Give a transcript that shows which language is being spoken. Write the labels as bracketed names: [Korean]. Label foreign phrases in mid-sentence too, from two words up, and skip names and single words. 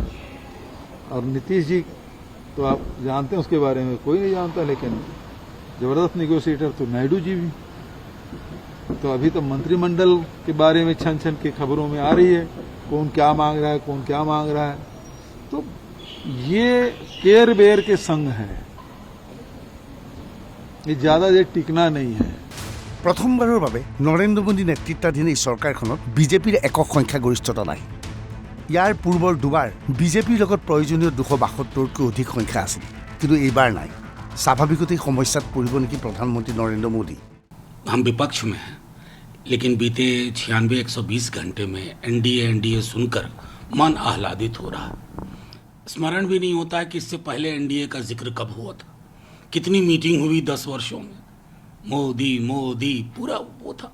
[Hindi] और नीतीश जी तो आप जानते हैं, उसके बारे में कोई नहीं जानता, लेकिन जबरदस्त निगोशिएटर तो नायडू जी भी। तो अभी तो मंत्रिमंडल के बारे में छन छन की खबरों में आ रही है, कौन क्या मांग रहा है, कौन क्या मांग रहा है। तो ये केयर बेयर के संग है, ये ज्यादा देर टिकना नहीं है। [Assamese] প্ৰথমবাৰৰ বাবে নৰেন্দ্ৰ মোদী নেতৃত্বাধীন এই চৰকাৰখনত বিজেপিৰ একক সংখ্যাগৰিষ্ঠতা নাই। ইয়াৰ পূৰ্বৰ দুবাৰ বিজেপিৰ লগত প্ৰয়োজনীয় 272তকৈ অধিক সংখ্যা আছিল, কিন্তু এইবাৰ নাই। স্বাভাৱিকতেই সমস্যাত পৰিব নেকি প্ৰধানমন্ত্ৰী নৰেন্দ্ৰ মোদী। [Hindi] हम विपक्ष में हैं, लेकिन बीते 96-120 घंटे में एनडीए सुनकर मन आह्लादित हो रहा। स्मरण भी नहीं होता है कि इससे पहले एनडीए का जिक्र कब हुआ था, कितनी मीटिंग हुई 10 वर्षों में, मोदी मोदी पूरा वो था।